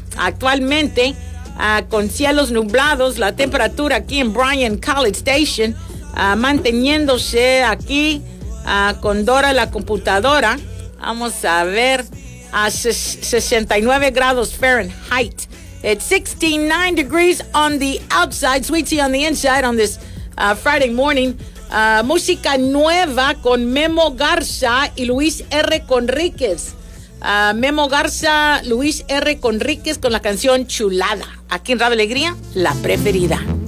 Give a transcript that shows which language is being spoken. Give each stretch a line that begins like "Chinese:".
Spanish: Actualmente, con cielos nublados, la temperatura aquí en Bryan College Station, manteniéndose aquí con Dora la computadora, vamos a ver, a 69 grados Fahrenheit.
English: It's 69 degrees on the outside, sweet tea on the inside on this Friday morning.
Spanish: Música nueva con Memo Garza y Luis R. Conríquez. Memo Garza, Luis R. Conríquez con la canción Chulada. Aquí en Radio Alegría, la preferida.